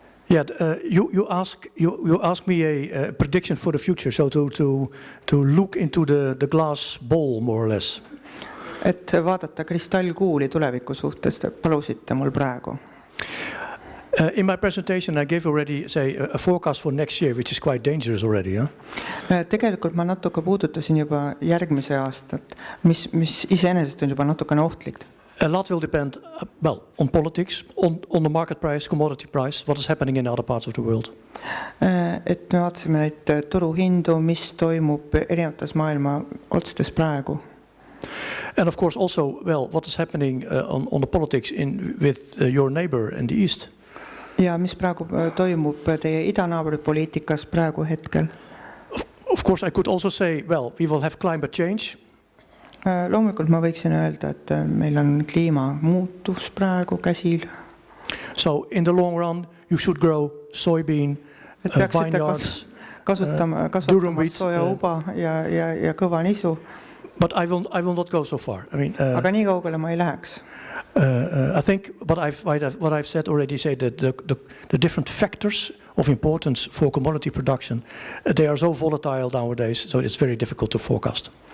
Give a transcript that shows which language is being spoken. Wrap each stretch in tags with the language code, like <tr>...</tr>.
<en>Yeah, you ask me a prediction for the future, so to look into the glass bowl more or less.</en> <et>Et vaadata kristallkuuli tuleviku suhtes, palusite mul praegu.</et> <en>In my presentation I gave already a forecast for next year, which is quite dangerous already. Huh?</en> <et>Tegelikult ma natuke puudutasin juba järgmise aastat, mis iseenesest on juba natukene ohtlik.</et> <en>A lot will depend, on politics, on the market price, commodity price, what is happening in other parts of the world.</en> <et>Et me vaatasime neid turuhindu, mis toimub erinevates maailma otsades praegu.</et> <en>And of course also, what is happening on the politics with your neighbor in the east.</en> <et>Ja mis praegu toimub teie idanaabri poliitikas praegu hetkel?</et> <en>Of course I could also say, we will have climate change.</en> <et>Loomulikult ma võiksin öelda, et meil on kliimamuutus praegu käsil.</et> <en>So in the long run you should grow soybean, vineyards,</en> <et>kasvatama sojauba ja kõva nisu.</et> <en>But I will not go so far. I mean,</en> <et>aga nii kaugele ma ei läheks.</et> <en>I think what I've said already say that the different factors of importance for commodity production, they are so volatile nowadays, so it's very difficult to forecast.</en>